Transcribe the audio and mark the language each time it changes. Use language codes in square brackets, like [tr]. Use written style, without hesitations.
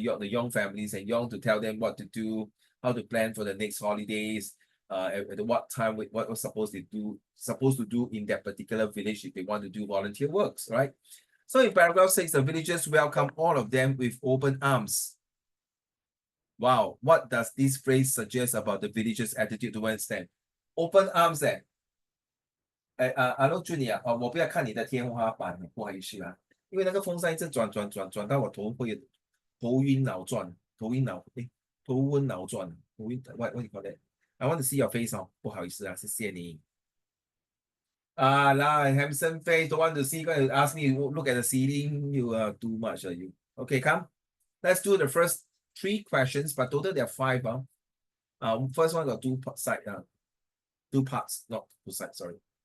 [en] Yong, the Young families, and Young to tell them what to do, how to plan for the next holidays, at what time, what was supposed to do in that particular village if they want to do volunteer works, right? So in paragraph 6, the villagers welcome all of them with open arms. Wow, what does this phrase suggest about the villagers' attitude towards them? Open arms ，Hello Junior [zh] 我不要看你的天花板，不好意思因为那个风扇一直转到我头晕脑转，头温脑转， [en] what do you call that? I want to see your face [zh] 不好意思谢谢你。 [en] handsome face, don't want to see, going to ask me look at the ceiling, you are too much, you. Okay, come. Let's do the first 3 questions, but total there are 5. First one got 2 parts, not 2 sides, sorry.